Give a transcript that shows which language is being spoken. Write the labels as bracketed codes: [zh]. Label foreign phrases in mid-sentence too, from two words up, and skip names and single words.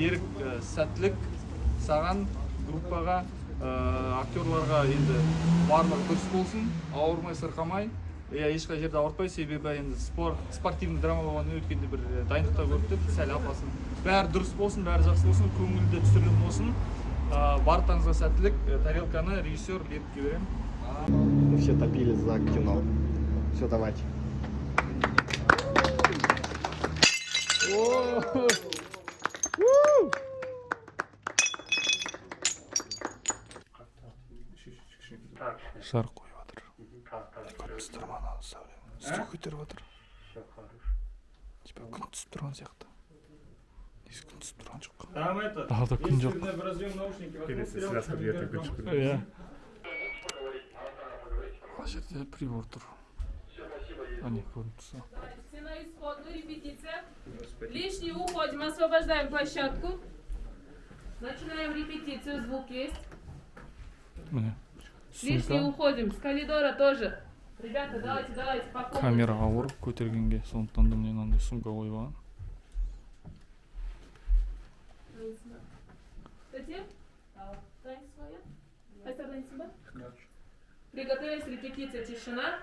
[kk] Берік, сәттілік саған группаға актерларға енді барлығы дұрыс болсын, ауырмай сырқамай, ешқай жерде ауыртпай, себебі енді [ru] спортивный драма [kk] болғаннан өткенде бір дайындықта көріп сәл апасын. Бәрі дұрыс болсын, бәрі жақсы болсын, көңілді түсірілім болсын. Барлықтарыңызға сәттілік. Тарелканы режиссер Лерікке беремін. [ru] Мы все топили за кино. Все, давайте. [kk] Жарық қойып жатыр. Күн түсіп тұрман сәулем. Үстіге көтеріп жатыр. Типа күн түсіп тұрған сияқты. Несі күн түсіп тұрған жоқ. Далада күн жоқ. Келесі связка ертең күн шығып кетеді. Иә. Ана жерде прибор тұр. Ане көрініп тұрса. [ru] Все на исходную репетиция. Лишний уходим, освобождаем площадку. Начинаем репетицию, звук есть. [kk] Міне. [ru] Лишний уходим, с коридора тоже. Ребята, давайте, по комнате. [kk] Камера ауыр көтергенге, сондықтан да міне мынандай сумка қойып алған. [ru] Затем, танец своя. Приготовились, репетиция, тишина.